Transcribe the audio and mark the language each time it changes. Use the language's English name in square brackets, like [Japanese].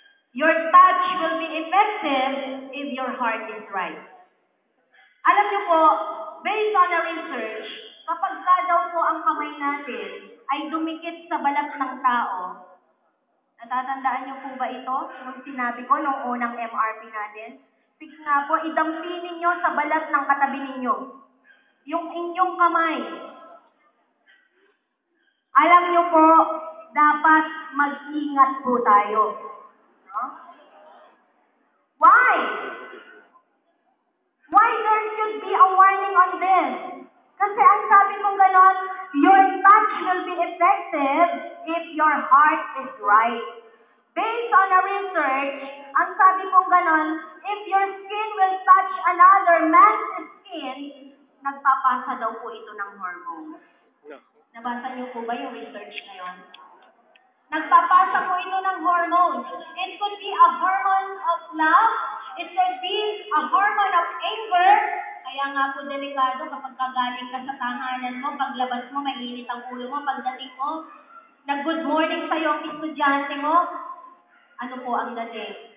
[English] Your touch will be effective if your heart is right. [Filipino] Alam niyo po, [English] based on the research, [Filipino] kapag ka daw po ang kamay natin ay dumikit sa balat ng tao, natatandaan niyo po ba ito? Nung sinabi ko nung unang MRP natin? Sige nga po, idampinin niyo sa balat ng katabi ninyo. Yung inyong kamay. Alam niyo po, dapat mag-ingat po tayo. [English] No? Why? Why there should be a warning on this? [Filipino] Kasi ang sabi kong ganon, [English] your touch will be effective if your heart is right. Based on a research, [Filipino] ang sabi kong ganon, [English] if your skin will touch another man's skin, [Filipino] nagpapasa daw po ito ng hormones. Nabasa niyo po ba yung research ngayon? Nagpapasa po ito ng hormones. [English] It could be a hormone of love. It could be a hormone of anger. [Filipino] Kaya nga po delikado kapag kagaling ka sa tahanan mo, paglabas mo, mainit ang ulo mo, pagdating mo, nag-good morning sa'yo ang estudyante mo, ano po ang dating?